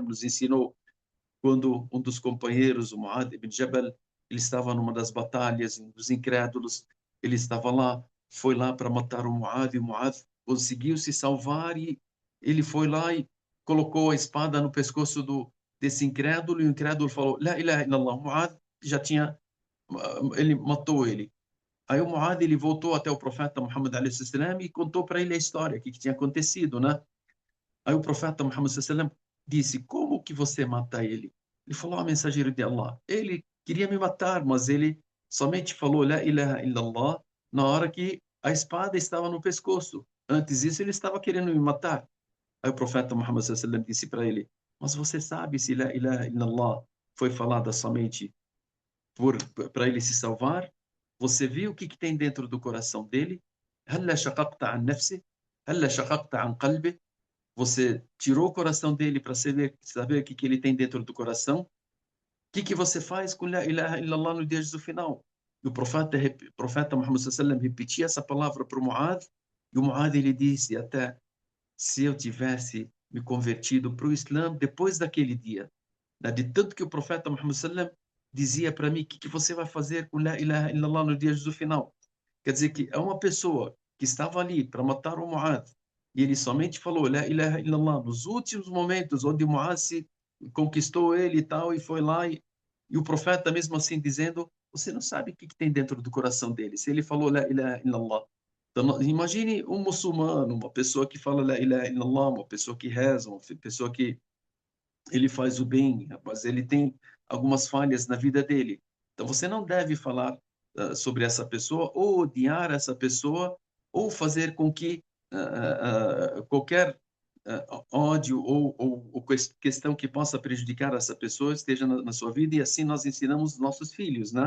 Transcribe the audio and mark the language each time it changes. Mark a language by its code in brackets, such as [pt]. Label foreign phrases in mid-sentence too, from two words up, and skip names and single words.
[pt] nos ensinou quando um dos companheiros, o Muad ibn Jabal, ele estava numa das batalhas dos incrédulos, ele estava lá, foi lá para matar o Muad, e o Muad conseguiu se salvar, e ele foi lá e colocou a espada no pescoço desse incrédulo, e o incrédulo falou: [ar] لا إله إلا الله. [pt] O Muad já tinha, ele matou ele. Aí o Muad, ele voltou até o profeta Muhammad a.s. e contou para ele a história, o que tinha acontecido, né? Aí o profeta Muhammad sallallahu disse: como que você mata ele? Ele falou: mensageiro de Allah, ele queria me matar, mas ele somente falou [ar] لا إله إلا الله [pt] na hora que a espada estava no pescoço. Antes disso, ele estava querendo me matar. Aí o profeta Muhammad sallallahu disse para ele: mas você sabe se [ar] لا إله إلا الله [pt] foi falada somente para ele se salvar? Você viu o que tem dentro do coração dele? [ar] هلا شققت عن نفسه؟ هلا شققت عن قلبه? [pt] Você tirou o coração dele para saber o que ele tem dentro do coração? O que você faz com [ar] لا إله إلا الله [pt] no dia do final? E o profeta Muhammad sallallahu repetia essa palavra para o Muad, e o Muad ele disse até, se eu tivesse me convertido para o Islã depois daquele dia, né, de tanto que o profeta Muhammad sallallahu dizia para mim, o que você vai fazer com [ar] لا إله إلا الله [pt] no dia do final? Quer dizer que é uma pessoa que estava ali para matar o Muad, e ele somente falou [ar] لا إله إلا الله [pt] nos últimos momentos onde o Muad se conquistou ele e tal, e foi lá, e o profeta mesmo assim dizendo, você não sabe o que tem dentro do coração dele, se ele falou [ar] لا إله إلا الله. [pt] Então, imagine um muçulmano, uma pessoa que fala [ar] لا إله إلا الله, [pt] uma pessoa que reza, uma pessoa que ele faz o bem, mas ele tem algumas falhas na vida dele. Então você não deve falar sobre essa pessoa, ou odiar essa pessoa, ou fazer com que qualquer ódio ou questão que possa prejudicar essa pessoa esteja na sua vida, e assim nós ensinamos os nossos filhos, né?